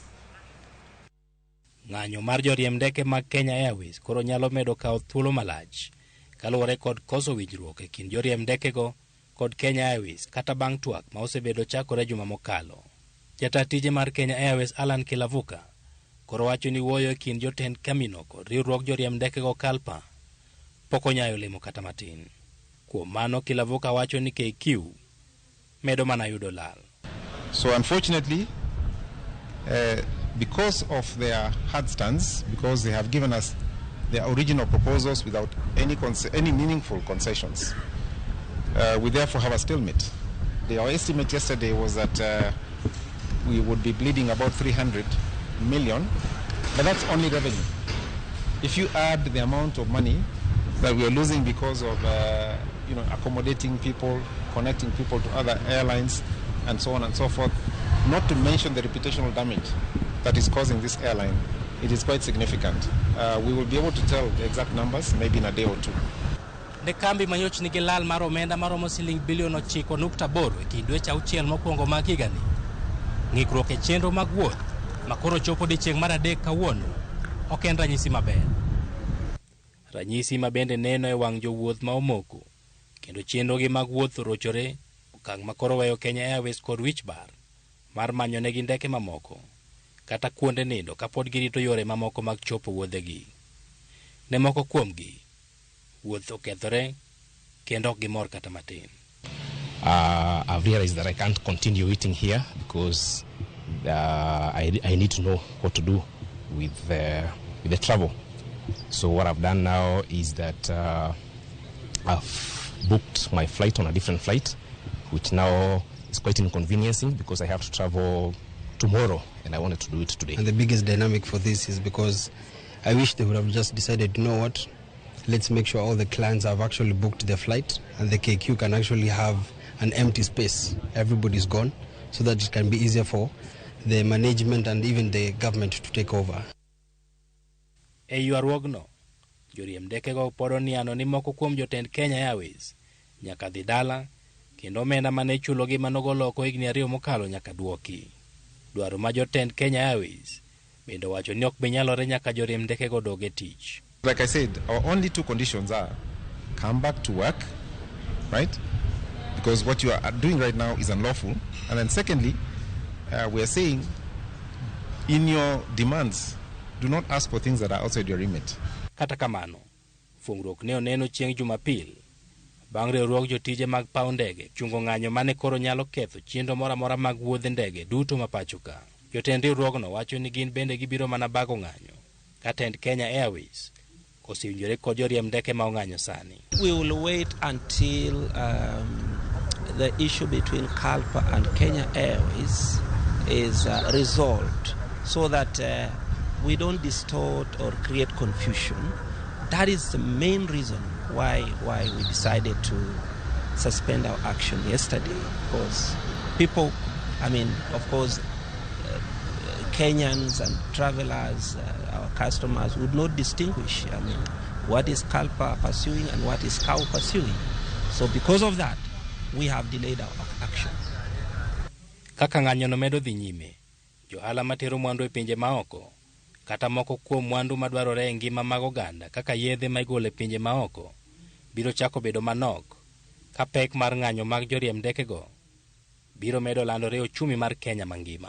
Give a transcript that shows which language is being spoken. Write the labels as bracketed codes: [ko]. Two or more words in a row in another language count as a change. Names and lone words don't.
[luo] Ng'anyo mar joriemb ndeke mag Kenya Airways koro nyalo medo kawo thuolo malach kaluwore kod koso winjruok e kind joriemb ndekego kod Kenya Airways kata bang' twak ma osebedo chakore juma mokalo. Jata tije mar Kenya Airways Alan Kilavuka koro wacho ni wuoyo e kind jotend kamino kod riwruok joriemb ndekego Kalpa pok onyayo lemo kata matin. Kuom mano Kilavuka wacho ni KQ medo mana yudo lal. [en] So unfortunately, because of their hard stance, because they have given us their original proposals without any meaningful concessions, we therefore have a stalemate. Our estimate yesterday was that we would be bleeding about 300 million, but that's only revenue. If you add the amount of money that we are losing because of accommodating people, connecting people to other airlines, and so on and so forth, not to mention the reputational damage that is causing this airline, it is quite significant. We will be able to tell the exact numbers maybe in a day or two. [luo] Ne kambi manyoch nigi lal mar omenda maromo siling bilion 9.8 e kind dweche 6 mokwongo mag higani. Ng'ikruok e chenro mag wuoth makoro chopo odiechieng' mar 3 kawuono ok en ranyisi maber. Ranyisi mabende neno e wang' jowuoth ma omoko kendo chenrogi mag wuoth orochore okang' makoro weyo Kenya Airways kod wich bar mar manyo negi ndeke mamoko kata kuonde nindo kapod girito yore mamoko mag chopo wuodhegi. Ne moko kuomgi wuoth okethore kendo ok gimor kata matin. [en] I've realized that I can't continue eating here because I need to know what to do with the travel. So what I've done now is that I've booked my flight on a different flight, which now is quite inconveniencing because I have to travel tomorrow and I wanted to do it today. And the biggest dynamic for this is because I wish they would have just decided, you know what, let's make sure all the clients have actually booked their flight and the KQ can actually have an empty space. Everybody's gone so that it can be easier for the management and even the government to take over. [luo] E ywaruogno, joriemb ndekego podo niano ni moko kuom jotend Kenya Airways nyaka dhi dala kendo omenda mane chulogi manogoloko higni 2 mokalo nyaka duoki. Dwaro ma jotend Kenya Airways bende wacho ni ok bi nyalore nyaka joriemb ndekego dog e tich. [en] Like I said, our only two conditions are come back to work, right? Because what you are doing right now is unlawful. And then secondly, we are saying in your demands Do not ask for things that are outside your remit. [luo] Kata kamano, fungruok ne oneno chieng' Jumapil bang' riwruok jotije mag paw ndege chungo ng'anyo mane koro nyalo ketho chenro moro amora mag wuodhe ndege duto ma pacho ka. Jotend riwruogno wacho ni gin bende gibiro mana bago ng'anyo ka tend Kenya Airways osewinjore kod joriemb ndeke ma ong'anyo sani. [en] We will wait until the issue between CALPA and Kenya Airways is resolved so that we don't distort or create confusion. That is the main reason why we decided to suspend our action yesterday, because people, of course, Kenyans and travelers, our customers would not distinguish, what is CALPA pursuing and what is CAU pursuing. So because of that, we have delayed our action. [luo] Kaka ng'anyo no medo dhi nyime, johala matero mwandu e pinje maoko, kata moko kuom mwandu madwarore e ngima mag oganda kaka yedhe ma igolo e pinje maoko, biro chako bedo manok ka pek mar ng'anyo mag joriemb ndekego biro medo landore ochumi mar Kenya mangima.